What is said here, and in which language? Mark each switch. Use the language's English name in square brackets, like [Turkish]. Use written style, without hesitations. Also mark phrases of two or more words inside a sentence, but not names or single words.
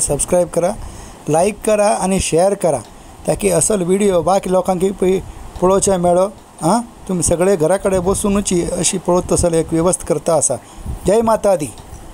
[Konkani] सबस्क्राईब करा लाईक करा आणि शेअर करा ताकी असल व्हिडिओ बाकी लोकांक पळोवचे मेळो हां तुम्ही सगळे घरा कडेन बसूनची अशी पळोवत तसले एक वेवस्था करता आसा [Hindi] जय माता दी.